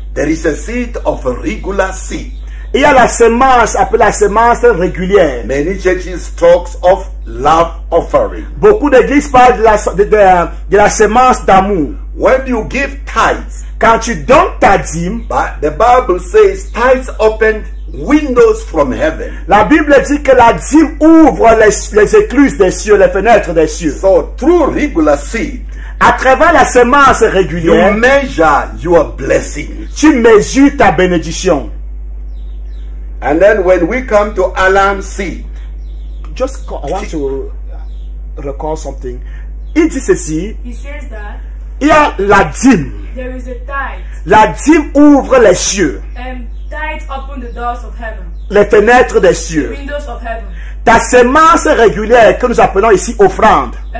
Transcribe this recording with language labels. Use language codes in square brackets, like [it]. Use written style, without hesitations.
[en] There is a seed of a regular seed. [fr] Il y a la semence, appelée la semence régulière. [en] Many churches talks of love offering. [fr] Beaucoup d'églises parlent de la semence d'amour. [en] When you give tithes, [fr] Quand tu donnes ta dîme, [en] but the Bible says tithes open windows from heaven. [fr] la Bible dit que la dîme ouvre les écluses des cieux, les fenêtres des cieux. [en] So through regular seed, [fr] À travers la semence [en] you [fr] régulière, [en] measure your blessing. [fr] tu mesures ta bénédiction. [en] And then when we come to alarm seed, I want to recall something. [fr] Il dit ceci, [en] He says that [fr] il y a la dîme. [en] there is a tithe, [fr] La dîme ouvre les cieux, [en] and tithe open the doors of heaven, [fr] les fenêtres des cieux. [en] windows of heaven. [fr] Ta semence régulière que nous appelons ici offrande,